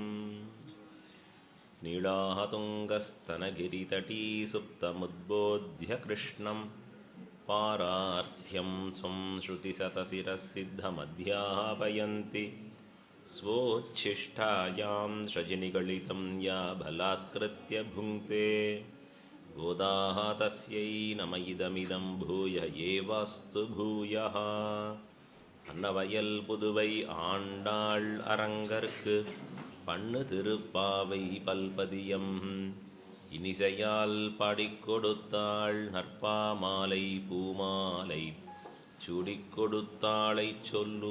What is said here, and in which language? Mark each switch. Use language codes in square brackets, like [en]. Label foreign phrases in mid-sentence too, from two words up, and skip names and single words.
[sa] नीलातुङ्गस्तनगिरितटी सुप्तमुद्बोध्य कृष्णं पारार्थ्यं स्वं श्रुतिशतशिरःसिद्धमध्यापयन्ति. स्वोच्छिष्टायां सृजनिगलितं या बलात्कृत्य भुङ्क्ते. गोदाः तस्यै नम इदमिदं भूय एवास्तु भूयः. [ta] அன்னவயல் புதுவை ஆண்டாள் அரங்கற்கு பண்ணு திருப்பாவை பல்பதியம் இனிசையால் பாடிக் கொடுத்தாள். நற்பாமாலை பூமாலை சூடிக் கொடுத்தாளை சொல்லு.